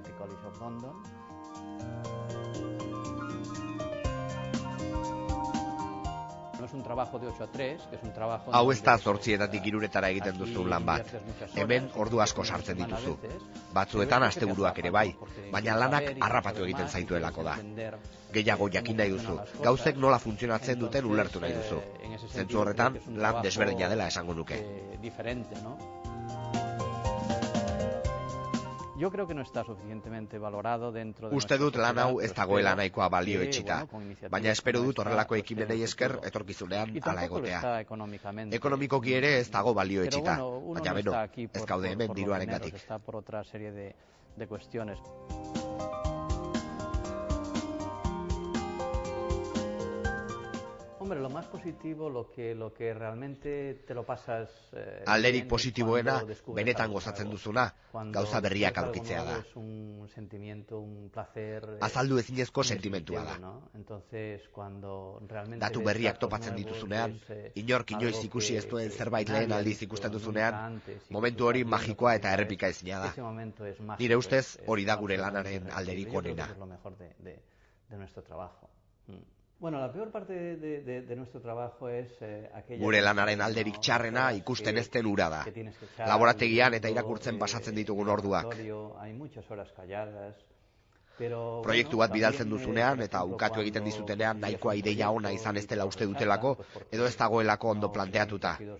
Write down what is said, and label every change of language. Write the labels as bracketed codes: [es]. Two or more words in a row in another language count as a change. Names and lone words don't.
[eu] Hau ez da 8 iruretara egiten duzun lan bat. Hemen ordu asko sartzen dituzu. Batzuetan asteburuak ere bai, baina lanak harrapatu egiten zaituelako da. Gehiago jakin nahi duzu, gauzek nola funtzionatzen duten ulertu nahi duzu. Zentzu horretan, lan desberdina dela esango nuke. [es] Yo creo que no está suficientemente valorado dentro de. [eu] Uste dut lan hau ez dagoela nahikoa balio etxita, baina espero dut horrelako ekimenei esker etorkizunean hala egotea. Ekonomikoki ere ez dago balio etxita, baina beno, ez gaude hemen diruarengatik. [es] de cuestiones. Hombre, lo más positivo, lo que realmente te lo pasas... [eu] Alderik positiboena, benetan gozatzen duzuna, gauza berriak aurkitzea da. Azaldu ezinezko sentimentua da. Datu berriak topatzen dituzunean, inork inoiz ikusi ez duen zerbait lehen aldiz ikusten duzunean, momentu hori magikoa eta errepika ezina da. Nire ustez, hori da gure lanaren alderik onena. [es] Bueno, la peor parte de nuestro trabajo es [eu] gure lanaren alderik txarrena ikusten ez den ura da. Laborategian eta irakurtzen pasatzen ditugun orduak. Proiektu bat bidaltzen duzunean eta ukatu egiten dizutenean nahikoa ideia ona izan ez dela uste dutelako edo ez dagoelako ondo planteatuta.